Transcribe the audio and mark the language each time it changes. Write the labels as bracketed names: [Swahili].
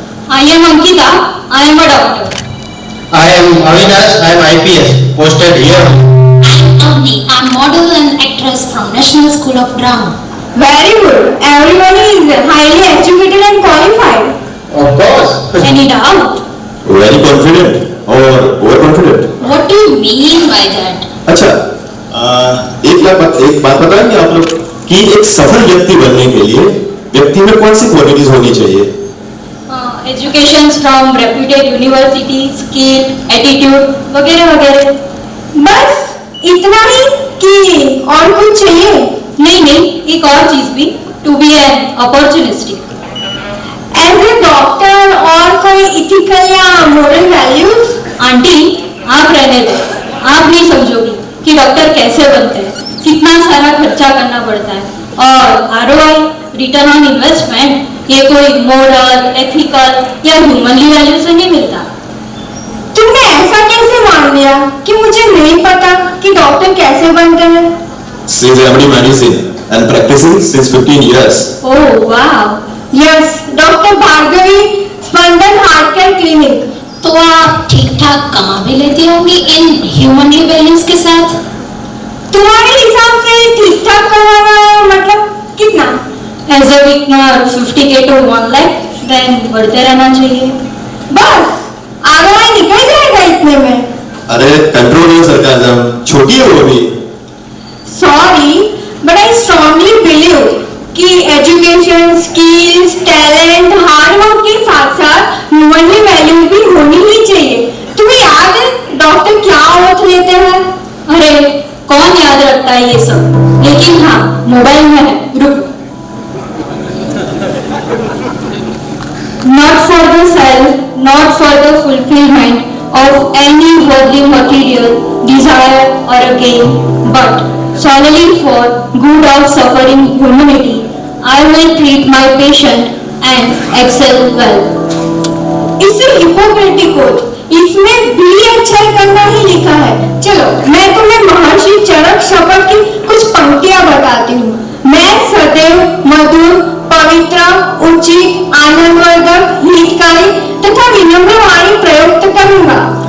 [English] I am Ankita. I am a doctor. I am Avinash. I am IPS posted here. I'm Avni. I'm model and actress from National School of Drama. Very good. Everyone is highly educated and qualified. Of course. Any doubt? Very confident [Hindi] और [English] Overconfident. What do you mean by that? [Hindi] अच्छा, एक बात बताएंगे आप लोग कि एक सफल व्यक्ति बनने के लिए व्यक्ति में कौन सी क्वालिटीज होनी चाहिए? [English] education from reputed university, skill, attitude [Hindi] वगैरह वगैरह। बस इतना ही कि और कुछ चाहिए? नहीं नहीं, एक और चीज भी, [English] To be an opportunistic. As a doctor [Hindi] और कोई [English] Ethical या moral values? [Hindi] आंटी आप रहने दो, आप नहीं समझोगी कि डॉक्टर कैसे बनते हैं, कितना सारा खर्चा करना पड़ता है, और आरओआई [English] return on investment [Hindi] ये कोई मोरल, एथिकल या ह्यूमनली वैल्यू से नहीं मिलता। तुमने ऐसा कैसे मान लिया कि मुझे नहीं पता कि डॉक्टर कैसे बनते हैं? [English] She is MD medicine and practicing since 15 years. [Hindi] ओह वाह। [English] Yes, doctor Bhargavi, Spandan heart care clinic. [Hindi] तो आप ठीक ठाक कमा भी लेती होंगी इन ह्यूमनली वैल्यूज के साथ? तुम्हारे हिसाब से ठीक ठाक कमाना मतलब कितना? As a वीकनर 50K to 1 lakh, then बढ़ते रहना चाहिए। बस आरओआई निकल जाएगा इतने में? अरे कंट्रोल है सरकार, छोटी है वो भी। [English] sorry but I strongly believe [Hindi] कि [English] education, skills, talent, hard work [Hindi] के साथ साथ [English] humanly value [Hindi] भी होनी ही चाहिए। तुम्हें याद है डॉक्टर क्या ओथ लेते हैं? अरे कौन याद रखता है ये सब, लेकिन हाँ मोबाइल में है, रुको। [English] Not for the self, not for the fulfillment of any worldly material desire or a gain, but solely for good of suffering humanity, I will treat my patient and excel well. [Hindi] इसे Hippocratic oath, इसमें भी अच्छा करना ही लिखा है। चलो मैं तुम्हें महर्षि चरक शपथ की कुछ पंक्तियां बताती हूँ। मैं सदैव मधुर, पवित्र, उचित, आनंदवर्धक, हितकारी तथा विनम्र वाणी प्रयुक्त करूंगा।